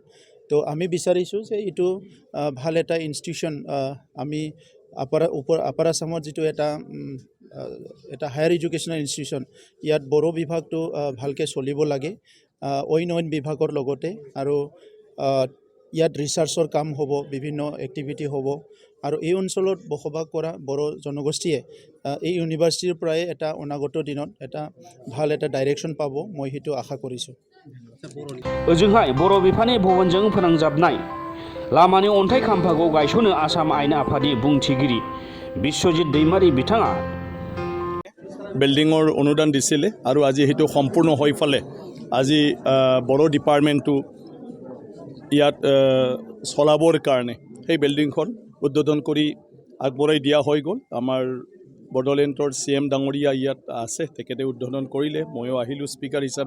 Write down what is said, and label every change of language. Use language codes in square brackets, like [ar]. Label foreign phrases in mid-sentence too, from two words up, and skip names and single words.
[as] তো আমি বিচাৰিছোঁ যে এইটো ভাল এটা ইনষ্টিটিউশ্যন আমি আপাৰ আসামত যিটো এটা [en] higher educational institution [as] ইয়াত বড়ো বিভাগটো ভালকৈ চলিব লাগে অইন বিভাগৰ লগতে আৰু ইয়াত ৰিচাৰ্চৰ কাম হ'ব, বিভিন্ন এক্টিভিটি হ'ব আৰু এই অঞ্চলত বসবাস কৰা বড়ো জনগোষ্ঠীয়ে এই ইউনিভাৰ্চিটিৰ পৰাই এটা অনাগত দিনত এটা ভাল এটা ডাইৰেকশ্যন পাব, মই সেইটো আশা কৰিছোঁ। [brx] ओजोंहाय बर' बिफाननि भवनजों फोनांजाबनाय लामानि अन्थाइ खाम्फाखौ गायसनो आसाम आयेन आफादनि बुंथिगिरि बिश्वजित दैमारी बिथाङा। [as] বিল্ডিঙৰ অনুদান दिছিলে আৰু আজি সেইটো সম্পূৰ্ণ হৈ ফালে আজি বড়ো ডিপাৰ্টমেণ্টটো ইয়াত চলাবৰ কাৰণে সেই বিল্ডিংখন উদ্বোধন কৰি আগবঢ়াই দিয়া হৈ গ'ল। আমাৰ বড়োলেণ্ডৰ CM ডাঙৰীয়া ইয়াত আছে, তেখেতে উদ্বোধন কৰিলে, ময়ো আহিলোঁ স্পীকাৰ হিচাপে।